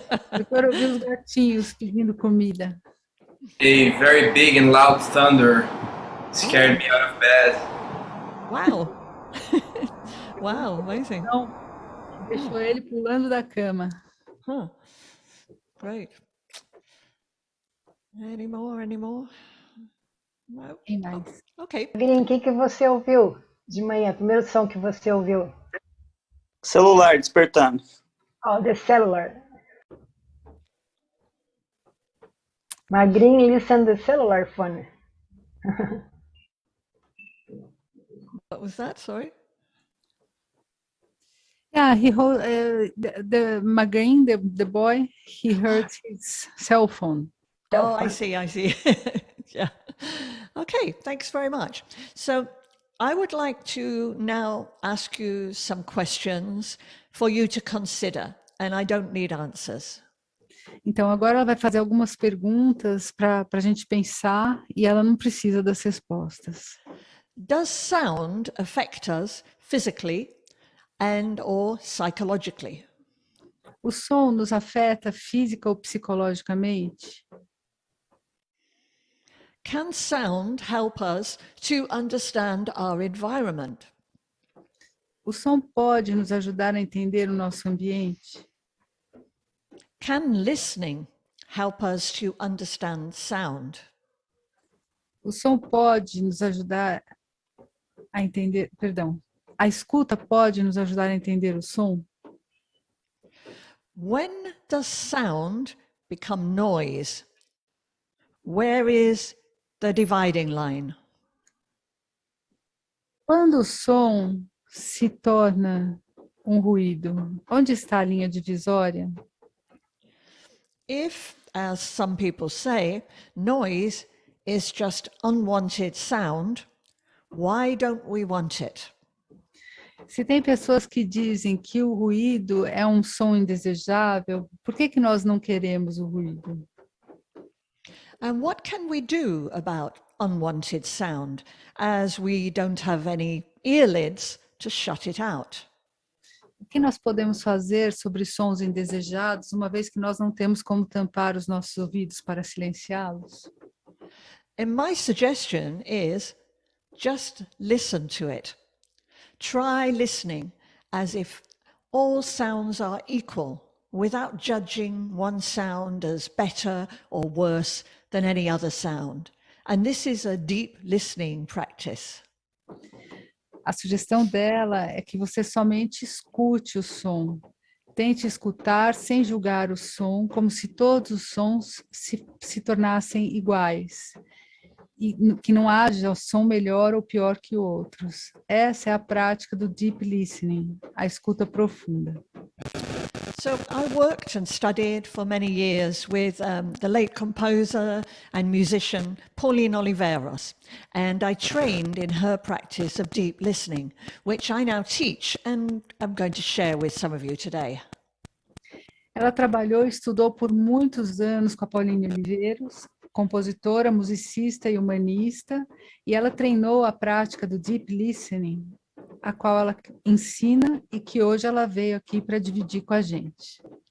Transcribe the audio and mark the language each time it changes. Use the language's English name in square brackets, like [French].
[Portuguese] Agora ouvi os gatinhos pedindo comida. [English] A very big and loud thunder scared me out of bed. Wow. Wow, amazing. [Portuguese] Então, deixou ele pulando da cama. [English] Huh. Great. Any more? No? [Portuguese] Quem mais? Okay. Evelyn, o que você ouviu de manhã? Primeiro som que você ouviu? Celular despertando. [English] Oh, the cellular. Magrin listen the cellular phone. What was that? Sorry. Yeah, the Magrin, the boy, he heard his cell phone. Oh, I see. Yeah. Okay, thanks very much. So I would like to now ask you some questions for you to consider, and I don't need answers. [Portuguese] Então, agora ela vai fazer algumas perguntas para a gente pensar e ela não precisa das respostas. [English] Does sound affect us physically and or psychologically? [Portuguese] O som nos afeta física ou psicologicamente? [English] Can sound help us to understand our environment? [Portuguese] O som pode nos ajudar a entender o nosso ambiente? [English] Can listening help us to understand sound? [Portuguese] O som pode nos ajudar a entender, perdão, a escuta pode nos ajudar a entender o som? [English] When does sound become noise? Where is the dividing line? [Portuguese] Quando o som se torna um ruído, onde está a linha divisória? [English] If, as some people say, noise is just unwanted sound, why don't we want it? [Portuguese] Se tem pessoas que dizem que o ruído é um som indesejável, por que nós não queremos o ruído? [English] And what can we do about unwanted sound, as we don't have any earlids to shut it out? [Portuguese] O que nós podemos fazer sobre sons indesejados, uma vez que nós não temos como tampar os nossos ouvidos para silenciá-los? [English] And my suggestion is just listen to it. Try listening as if all sounds are equal, without judging one sound as better or worse than any other sound. And this is a deep listening practice. [Portuguese] A sugestão dela é que você somente escute o som. Tente escutar sem julgar o som, como se todos os sons se tornassem iguais. E que não haja som melhor ou pior que outros. Essa é a prática do deep listening, a escuta profunda. [English] So I worked and studied for many years with the late composer and musician Pauline Oliveros, and I trained in her practice of deep listening, which I now teach and I'm going to share with some of you today. [Portuguese] Ela trabalhou e estudou por muitos anos com a Pauline Oliveiros, compositora, musicista e humanista, e ela treinou a prática do deep listening, a qual ela ensina e que hoje ela veio aqui para dividir com a gente.